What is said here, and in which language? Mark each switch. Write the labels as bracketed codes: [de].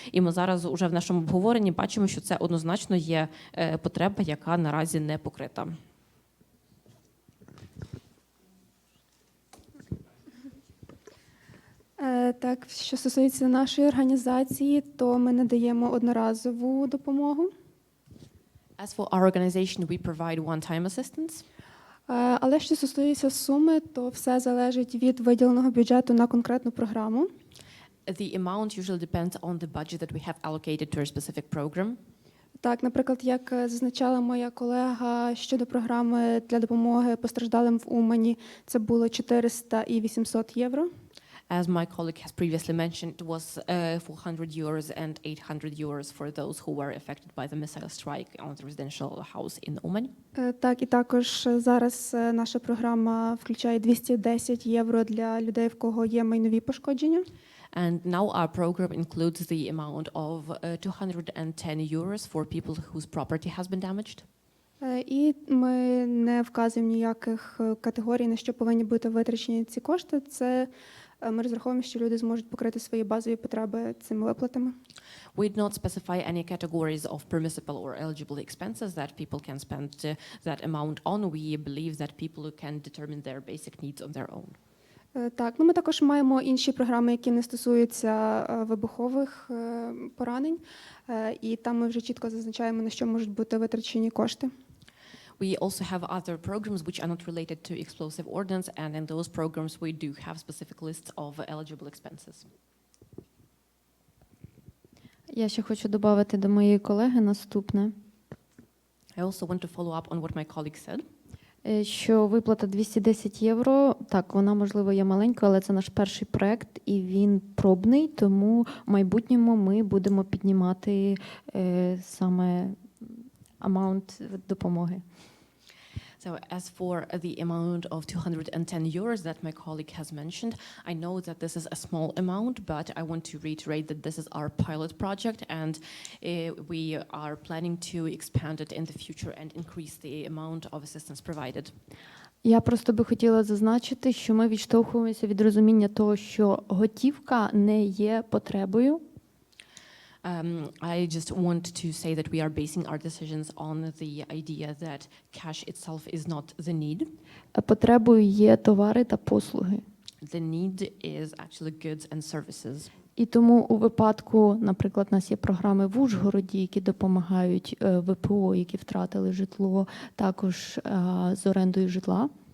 [uk] І ми зараз уже в нашому обговоренні бачимо, що це однозначно є потреба, яка наразі не покрита. Так, що стосується нашої організації, то ми надаємо одноразову допомогу. [en] As for our organization, we provide one-time assistance. [uk] Але що стосується суми, то все залежить від виділеного бюджету на конкретну програму. [en] The amount usually depends on the budget that we have allocated to a specific program. [uk] Так, наприклад, як зазначала моя колега щодо програми для допомоги постраждалим в Умані, це було 400 і 800 євро. [en] As my colleague has previously mentioned, it was €400 and €800 for those who were affected by the missile strike on the residential house in Uman. [uk] Так, і також зараз наша програма включає 210 євро для людей, в кого є майнові пошкодження. [en] And now our program includes the amount of €210 for people whose property has been damaged. [uk] І ми не вказуємо ніяких категорій, на що повинні бути витрачені ці кошти. Це ми розраховуємо, що люди зможуть покрити свої базові потреби цими виплатами. [en] We did not specify any categories of permissible or eligible expenses that people can spend that amount on. We believe that people can determine their basic needs on their own. [uk] Так, ми також маємо інші програми, які не стосуються вибухових поранень, і там ми вже чітко зазначаємо, на що можуть бути витрачені кошти. [en] We also have other programs which are not related to explosive ordnance, and in those programs we do have specific lists of eligible expenses. [uk] Я ще хочу додати до моєї колеги наступне. [en] I also want to follow up on what my colleague said. [uk] Що виплата 210 євро, так, вона, можливо, є маленька, але це наш перший проект, і він пробний, тому в майбутньому ми будемо піднімати саме амаунт допомоги. [en] So as for the amount of €210 that my colleague has mentioned, I know that this is a small amount, but I want to reiterate that this is our pilot project, and we are planning to expand it in the future and increase the amount of assistance provided. [uk] Я просто би хотіла зазначити, що ми відштовхуємося від розуміння того, що готівка не є потребою. [en] I just want to say that we are basing our decisions on the idea that cash itself is not the need. [uk] Потребою є товари та послуги. [en] The need is actually goods and services. [uk] І тому у випадку, наприклад, у нас є програми в Ужгороді, які допомагають ВПО, які втратили житло, також з орендою житла.